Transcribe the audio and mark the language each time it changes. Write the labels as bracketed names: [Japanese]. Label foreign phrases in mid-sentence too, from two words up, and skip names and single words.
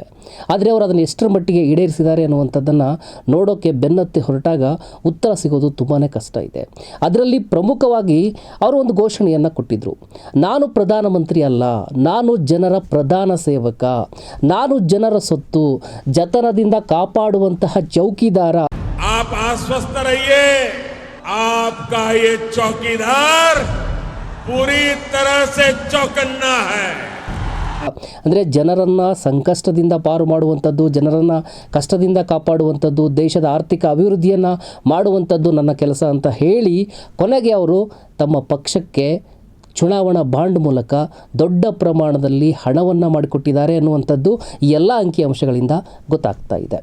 [Kannada] ಆದರೆ ಅವರು ಅದನ್ನು ಎಷ್ಟರ ಮಟ್ಟಿಗೆ ಈಡೇರಿಸಿದ್ದಾರೆ ಅನ್ನುವಂಥದ್ದನ್ನು ನೋಡೋಕ್ಕೆ ಬೆನ್ನತ್ತಿ ಹೊರಟಾಗ ಉತ್ತರ ಸಿಗೋದು ತುಂಬಾ ಕಷ್ಟ ಇದೆ. ಅದರಲ್ಲಿ ಪ್ರಮುಖವಾಗಿ ಅವರು ಒಂದು ಘೋಷಣೆಯನ್ನು ಕೊಟ್ಟಿದ್ದರು. ನಾನು ಪ್ರಧಾನಮಂತ್ರಿ ಅಲ್ಲ, ನಾನು ಜನರ ಪ್ರಧಾನ ಸೇವಕ, ನಾನು ಜನರ ಸೊತ್ತು, ಜತನದಿಂದ ಕಾಪಾಡುವಂತಹ ಚೌಕಿದಾರ. [Hindi] आप आश्वस्त रहिए, आपका ये चौकीदार पूरी तरह से चौकन्ना है. [Kannada] ಅಂದರೆ ಜನರನ್ನು ಸಂಕಷ್ಟದಿಂದ ಪಾರು ಮಾಡುವಂಥದ್ದು, ಜನರನ್ನು ಕಷ್ಟದಿಂದ ಕಾಪಾಡುವಂಥದ್ದು, ದೇಶದ ಆರ್ಥಿಕ ಅಭಿವೃದ್ಧಿಯನ್ನು ಮಾಡುವಂಥದ್ದು ನನ್ನ ಕೆಲಸ ಅಂತ ಹೇಳಿ ಕೊನೆಗೆ ಅವರು ತಮ್ಮ ಪಕ್ಷಕ್ಕೆ ಚುನಾವಣಾ ಬಾಂಡ್ ಮೂಲಕ ದೊಡ್ಡ ಪ್ರಮಾಣದಲ್ಲಿ ಹಣವನ್ನು ಮಾಡಿಕೊಟ್ಟಿದ್ದಾರೆ ಅನ್ನುವಂಥದ್ದು ಈ ಎಲ್ಲ ಅಂಕಿಅಂಶಗಳಿಂದ ಗೊತ್ತಾಗ್ತಾ ಇದೆ.